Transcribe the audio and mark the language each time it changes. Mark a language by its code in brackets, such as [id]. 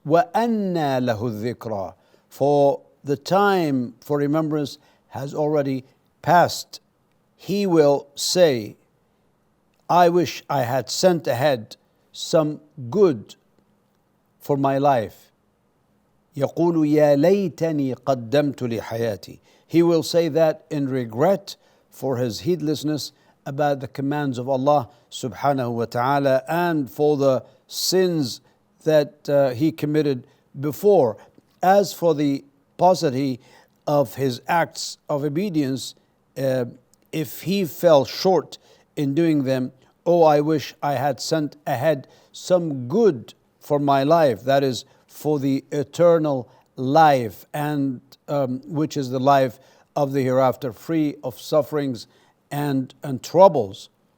[ar] وَأَنَّى لَهُ الذِّكْرَى, [en] for the time for remembrance has already passed. He will say, I wish I had sent ahead some good for my life. [ar] يقول يا ليتني قدمت لحياتي. [en] He will say that in regret for his heedlessness about the commands of Allah subhanahu wa ta'ala, and for the sins that he committed before. As for the paucity of his acts of obedience, if he fell short in doing them, oh, I wish I had sent ahead some good for my life, that is, for the eternal life, and which is the life of the hereafter, free of sufferings and troubles.